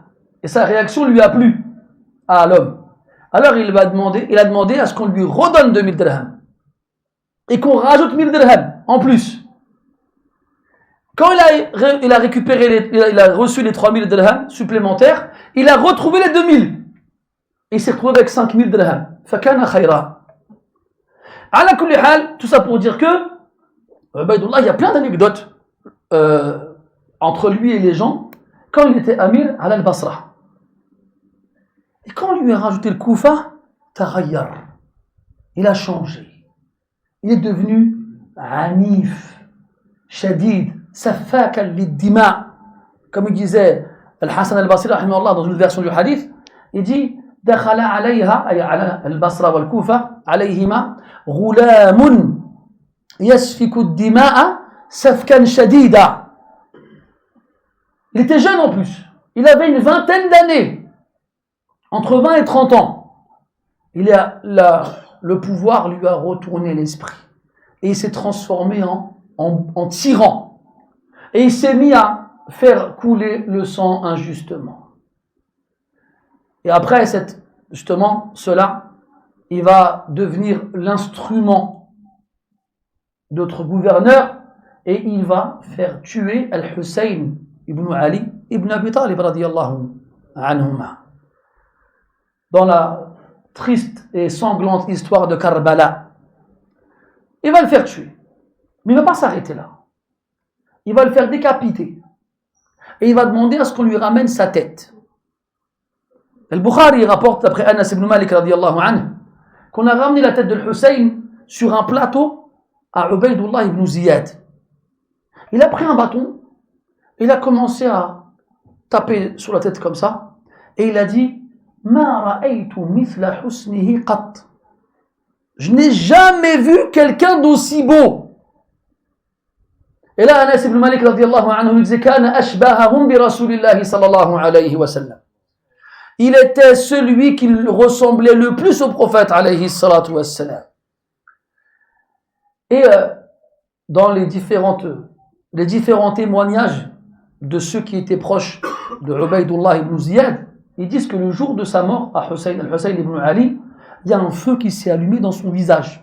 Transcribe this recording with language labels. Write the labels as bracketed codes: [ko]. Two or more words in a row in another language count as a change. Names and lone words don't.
[fr] Et sa réaction lui a plu à l'homme. Alors il a demandé à ce qu'on lui redonne 2000 dirhams. Et qu'on rajoute 1000 dirhams en plus. Quand il a récupéré, il a reçu les 3000 dirhams supplémentaires, il a retrouvé les 2000. Et il s'est retrouvé avec 5000 dirhams. [ar] فكان خيرا. على كل حال, [fr] tout ça pour dire que, Ubaydullah, il y a plein d'anecdotes entre lui et les gens quand il était amir à al-Basra. Et quand on lui a rajouté le Koufa, taghayyar. Il a changé. Il est devenu [ar] عنيف، شديد، سفاك الدماء. [fr] Comme il disait Al-Hassan al-Basri rahimahullah dans une version du hadith, il dit [ar] دخل عليها أي على البصرة والكوفة عليهما غلام يسفك الدماء سفكا شديدا. [fr] Il était jeune en plus. Il avait une vingtaine d'années. Entre 20 et 30 ans. Le pouvoir lui a retourné l'esprit. Et il s'est transformé en tyran. Et il s'est mis à faire couler le sang injustement. Et après, cela, il va devenir l'instrument d'autres gouverneurs et il va faire tuer Al-Hussein ibn Ali ibn Abi Talib [ar] رضي الله عنهما. [fr] Dans la triste et sanglante histoire de Karbala, il va le faire tuer. Mais il ne va pas s'arrêter là. Il va le faire décapiter. Et il va demander à ce qu'on lui ramène sa tête. Al-Bukhari rapporte d'après Anas ibn Malik [ar] رضي الله عنه [fr] qu'on a ramené la tête de Hussein sur un plateau à Ubaydullah ibn Ziyad. Il a pris un bâton, il a commencé à taper sur la tête comme ça et il a dit [ar] ما رأيت مثل حسنه قط. [fr] Je n'ai jamais vu quelqu'un d'aussi beau. Et là Anas ibn Malik [ar] رضي الله عنه [fr] il disait [ar] كان أشبههم برسول الله صلى الله عليه وسلم. [fr] Il était celui qui ressemblait le plus au prophète [ar] عليه الصلاة والسلام. [fr] Et dans les différents témoignages de ceux qui étaient proches de Ubaydullah ibn Ziyad, ils disent que le jour de sa mort à Al-Hussein ibn Ali, il y a un feu qui s'est allumé dans son visage.